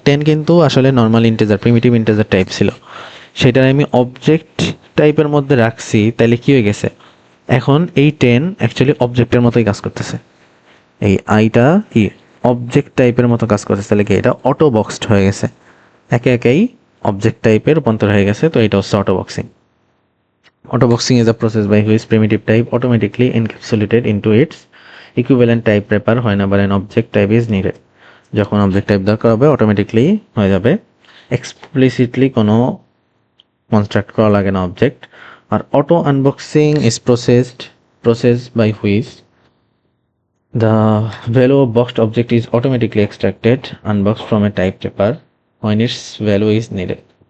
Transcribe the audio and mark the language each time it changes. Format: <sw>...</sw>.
<bn>10 কিন্তু আসলে normal integer, primitive integer type ছিল, সেটা আমি অবজেক্ট টাইপের মধ্যে রাখছি, তাইলে কি হয়ে গেছে, এখন এই 10 অ্যাকচুয়ালি অবজেক্টের মতোই কাজ করতেছে। এই আইটা কি অবজেক্ট টাইপের মতো কাজ করতেছে, তাহলে কি এটা অটো বক্সড হয়ে গেছে, একে একেই অবজেক্ট টাইপের রূপান্তর হয়ে গেছে। তো এটা হচ্ছে auto boxing.</bn> <en>Auto boxing is a process by which primitive type automatically encapsulated into its equivalent type wrapper whenever an object type is needed.</en> <bn>যখন অবজেক্ট টাইপ দরকার হবে অটোমেটিকলি হয়ে যাবে, এক্সপ্লিসিটলি কোনো কনস্ট্রাক্ট করা লাগে না object.</bn> <en>আর auto unboxing is process by which the value of boxed object is automatically extracted, unboxed from a type wrapper when its value is needed.</en>